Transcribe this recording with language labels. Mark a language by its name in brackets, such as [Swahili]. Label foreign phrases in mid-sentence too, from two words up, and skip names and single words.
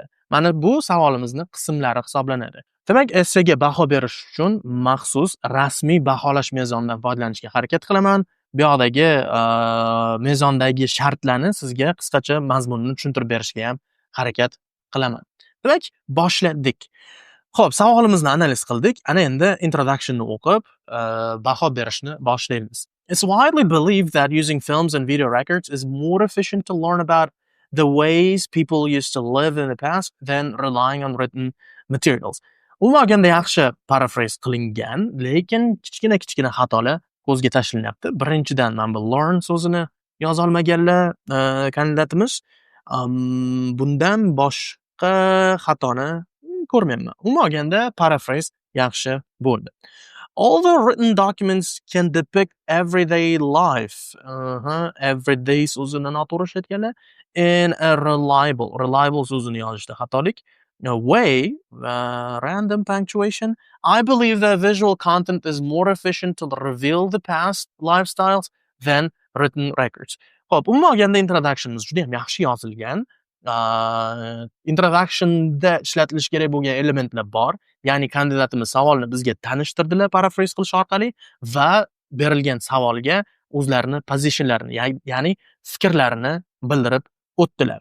[Uzbek] Mana bu savolimizni qismlari hisoblanadi. Demak, essega baho berish uchun maxsus rasmiy baholash mezonidan foydalanishga harakat qilaman. Bu yoqdagi mezondagi shartlarni sizga qisqacha mazmunini tushuntirib berishga ham harakat qilaman. Demak, boshladik. Xo'p, savolimizni analiz qildik. Ana endi introductionni o'qib, baho berishni boshlaymiz. [English] It's widely believed that using films and video records is more efficient to learn about the ways people used to live in the past than relying on written materials. [Uzbek] Umuman olganda yaxshi paraphrase qilingan, lekin kichkina xatolar ko'zga tashlanyapti. Birinchidan mana bu learn so'zini yoza olmaganlar kandidatimiz. Bundan boshqa xatoni ko'rmayapman. Umuman olganda paraphrase yaxshi bo'ldi. [English] Although written documents can depict everyday life, everyday [Uzbek] so'zini noto'g'ri ishlatganlar, [English] in a reliable [Uzbek] so'zini yozishda xatolik. [English] Way, random punctuation. I believe that visual content is more efficient to reveal the past lifestyles than written records. [Uzbek] Xo'p, umuman olganda introductionimiz juda ham yaxshi yozilgan. Introductionda ishlatilishi kerak bo'lgan elementlar bor. Ya'ni kandidatimiz savolni bizga tanishtirdilar paraphrase qilish orqali va berilgan savolga o'zlarini positionlarini, ya'ni fikrlarini bildirib o'tdilar.